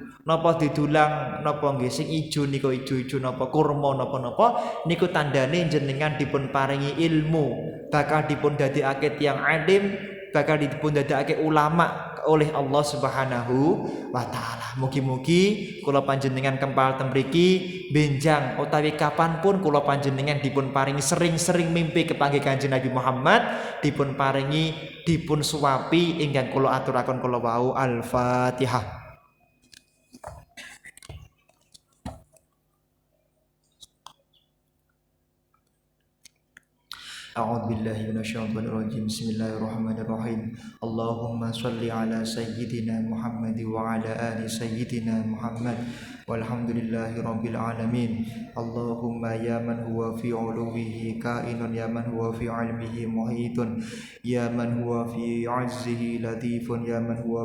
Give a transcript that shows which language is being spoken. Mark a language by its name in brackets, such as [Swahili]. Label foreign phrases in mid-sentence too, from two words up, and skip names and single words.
[Javanese] napa didulang napa nggih sing ijo nika ijo-ijo napa kurma napa-napa niku tandane jenengan dipun paringi ilmu, bakal dipun dadekake tiyang alim, bakal dipun dadekake ulama oleh Allah [Arabic] سبحانه وتعالى. [Javanese] Mugi-mugi kula panjenengan kempal teng mriki benjang utawi kapanpun kula panjenengan dipun paringi sering-sering mimpi kepanggih Kanjeng Nabi Muhammad, dipun paringi dipun suwapi ingkang kula aturaken kula wau. Al-Fatihah. [Arabic] أعوذ بالله من الشيطان الرجيم بسم الله الرحمن الرحيم اللهم صل على سيدنا محمد وعلى آل سيدنا محمد والحمد لله رب العالمين اللهم يا من هو في علوه كائن يا من هو في علمه محيط يا من هو في عزه لطيف يا من هو